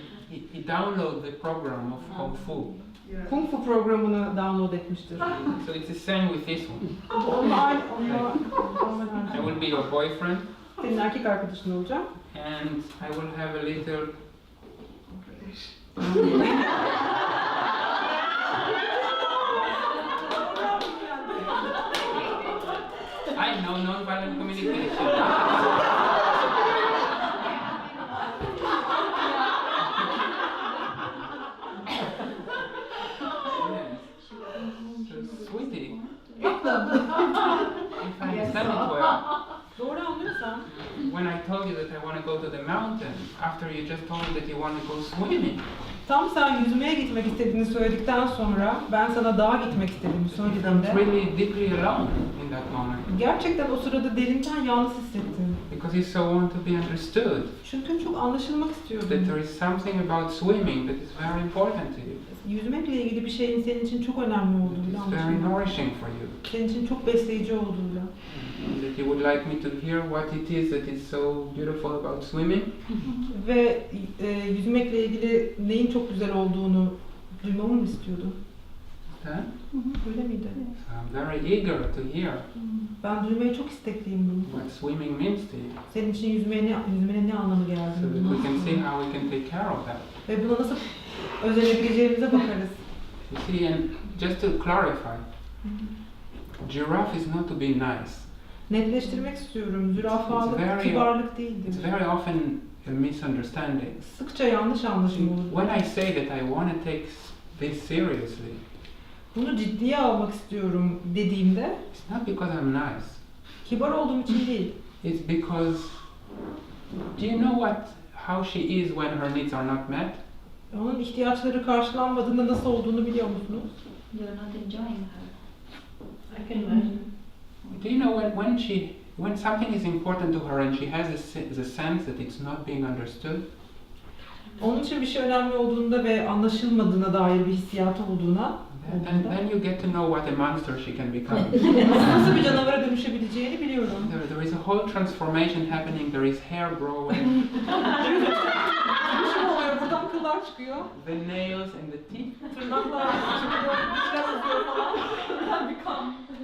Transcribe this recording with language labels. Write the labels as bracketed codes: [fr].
[en] He downloaded the program of Kung Fu. [tr] Kung Fu programını download etmiştir. [en] So it's the same with this one. [tr] Onunla aynı, [en] I will be your boyfriend, [tr] senin erkek arkadaşın olacağım. [en] and I will have a little. I know non-violent communication. So, sweetie, if I understand it well, [tr] Doğru anlıyorsan, [en] when I told you that I want to go to the mountain, after you just told me that you want to go swimming, [tr] tam sen yüzmeye gitmek istediğini söyledikten sonra ben sana dağa gitmek istediğimi [en] I'm [tr] söylediğimde [en] really deeply alone in that moment. [tr] gerçekten o sırada derinden yalnız hissettim. [en] Because you so want to be understood. [tr] Çünkü çok anlaşılmak [en] That [tr] istiyordum. [en] there is something about swimming that is very important to you. [tr] Yüzmekle ilgili bir şeyin senin için çok önemli olduğuyla [en] It's very [tr] anlaşılmak. [en] nourishing for you. [tr] Senin için çok besleyici olduğuyla. [en] That you would like me to hear what it is that is so beautiful about swimming. [tr] Ve yüzmekle ilgili neyin çok güzel olduğunu duymamı mı istiyordun? Huh? Öyle miydi? [en] I'm very eager to hear [tr] Ben duymayı çok istekliyim bunu. [en] what swimming means to you. [tr] Senin için yüzmenin ne anlamı [en] So [tr] geldiğini. [en] that we can see how we can take care of that. [tr] Ve buna nasıl özenebileceğimize bakarız. [en] You see, and just to clarify, giraffe is not to be nice. [tr] Netleştirmek istiyorum. Zürafalık [en] It's very- [tr] kibarlık değildir. [en] It's very often a misunderstanding. [tr] Sıkça yanlış anlaşılma olur. [en] When I say that I want to take this seriously, [tr] Bunu ciddiye almak istiyorum dediğimde [en] it's not because I'm nice. [tr] kibar olduğum için değil. [en] It's because, do you know how she is when her needs are not met? [tr] Onun ihtiyaçları karşılanmadığında nasıl olduğunu biliyor musunuz? [en] You're not enjoying her. I can imagine. Do you know when something is important to her and she has the sense that it's not being understood? [tr] Onun için bir şey önemli olduğunda ve anlaşılmadığına dair bir hissiyatı olduğuna [en] Then you get to know what a monster she can become. [tr] nasıl bir canavara dönüşebileceğini biliyorum. [en] There is a whole transformation happening. There is hair growing, [tr] Bir şey oluyor, buradan kıllar çıkıyor, [en] the nails and the teeth. [tr] tırnaklar çıkıyor, dişler uzuyor falan.